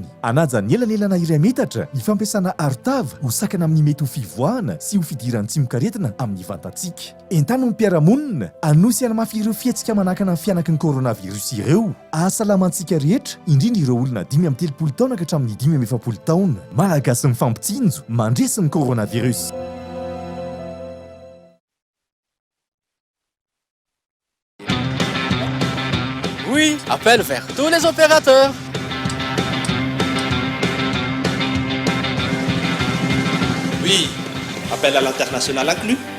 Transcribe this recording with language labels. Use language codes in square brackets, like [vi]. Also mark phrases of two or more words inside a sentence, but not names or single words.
[mg] Anaja ny elanelana iray metatra ny fampiasana arotava ho sakana amin'ny mety ho fivoahana sy ho fidiran'ny tsim-karetana amin'ny vantantsika. Entana ny mpiara-monina anosy anamafy ireo fihetsika manakana ny fianaky ny coronavirus ireo. ireo ahasalamantsika rehetra indrindra ireo olona 5-30 taona ka hatramin'ny 5-70 taona malagasy mifampitsinjo mandresy ny coronavirus. [fr] Oui, appel vers tous les opérateurs. Oui, appel à l'international inclus.